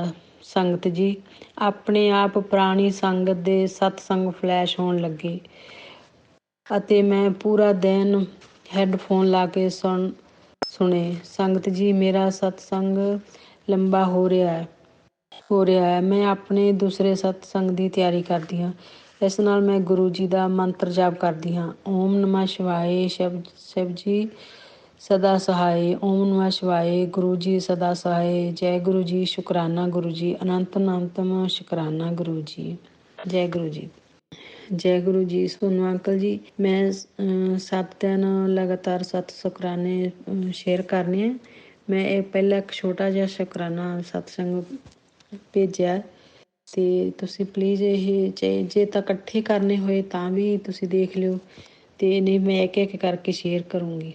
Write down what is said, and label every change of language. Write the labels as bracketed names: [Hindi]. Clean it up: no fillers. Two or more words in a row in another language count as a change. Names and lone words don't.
[Punjabi] ਸੰਗਤ ਜੀ, ਆਪਣੇ ਆਪ ਪੁਰਾਣੀ ਸੰਗਤ ਦੇ ਸਤਸੰਗ ਫਲੈਸ਼ ਹੋਣ ਲੱਗੇ ਅਤੇ ਮੈਂ ਪੂਰਾ ਦਿਨ ਹੈੱਡਫੋਨ ਲਾ ਕੇ ਸੁਣੇ। ਸੰਗਤ ਜੀ, ਮੇਰਾ ਸਤਸੰਗ ਲੰਬਾ ਹੋ ਰਿਹਾ ਹੈ। ਮੈਂ ਆਪਣੇ ਦੂਸਰੇ ਸਤਸੰਗ ਦੀ ਤਿਆਰੀ ਕਰਦੀ ਹਾਂ। ਇਸ ਨਾਲ ਮੈਂ ਗੁਰੂ ਜੀ ਦਾ ਮੰਤਰ ਜਾਪ ਕਰਦੀ ਹਾਂ। [Sanskrit] ओम नमः शिवाय, [Hindi] शिव जी सदा सहाय। [Sanskrit] ओम नमः शिवाय, [Hindi] गुरु जी सदा सहाय। जय गुरु जी, शुक्राना गुरु जी, अनंतम शुक्राना गुरु जी। [Punjabi] ਜੈ ਗੁਰੂ ਜੀ। ਜੈ ਗੁਰੂ ਜੀ। ਸੋਨੂ ਅੰਕਲ ਜੀ, ਮੈਂ 7 ਦਿਨ ਲਗਾਤਾਰ 7 ਸ਼ੁਕਰਾਨੇ ਸ਼ੇਅਰ ਕਰਨੇ ਆ। ਮੈਂ ਇਹ ਪਹਿਲਾਂ ਇੱਕ ਛੋਟਾ ਜਿਹਾ ਸ਼ੁਕਰਾਨਾ ਸਤਸੰਗ ਭੇਜਿਆ ਤੇ ਤੁਸੀਂ ਪਲੀਜ਼ ਇਹ ਜੇ ਤਾਂ ਇਕੱਠੇ ਕਰਨੇ ਹੋਏ ਤਾਂ ਵੀ ਤੁਸੀਂ ਦੇਖ ਲਿਓ, ਤੇ ਨਹੀਂ ਮੈਂ ਇੱਕ ਕਰਕੇ ਸ਼ੇਅਰ ਕਰੂੰਗੀ।